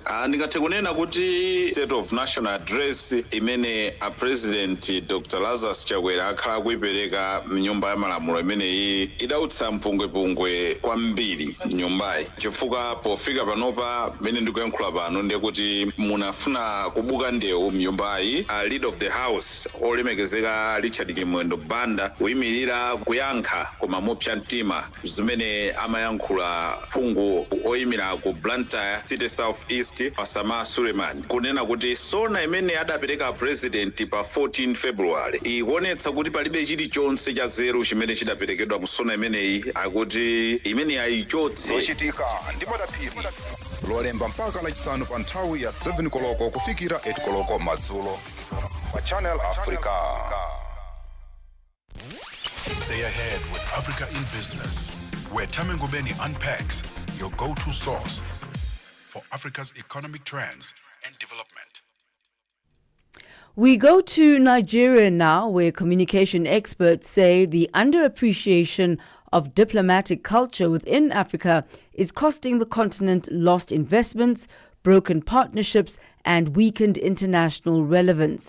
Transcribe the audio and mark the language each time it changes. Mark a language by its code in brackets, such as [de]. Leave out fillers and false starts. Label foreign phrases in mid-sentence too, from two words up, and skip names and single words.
[ny] Ndingathe kunena kuti [en] State of National Address [ny] imene a President Dr. Lazarus Chakwera akhala kuipereka mnyumba ya malamulo imeneyi idautsa mpungwepungwe kwambiri nyumbayi, chifukwa pofika panopa mene ndikuyankhula pano ndiye kuti munafuna kubuka ndewu mnyumbayi. [en] Leader of the house [ny] olemekezeka Richard Kimwendo Banda kuyimirira kuyankha koma mopsa mtima zimene amayankhula phungu oyimira ku Blantyre City South East Osama Suleiman kunena kuti sona imene adapereka president pa 14 February ikuonetsa kuti palibe chilichonse cha zero chimene chidaperekedwa musona imeneyi, akuti imene ayichotse. Zochitika ndi madaphiri lolemba mpaka lachisanu pa nthawi ya 7 koloko kufikira 8 koloko madzulo pa Channel Africa. [en] Stay ahead with Africa in Business, where Thami Ngubeni unpacks your go-to source for Africa's economic trends and development. We go to Nigeria now, where communication experts say the underappreciation of diplomatic culture within Africa is costing the continent lost investments, broken partnerships, and weakened international relevance.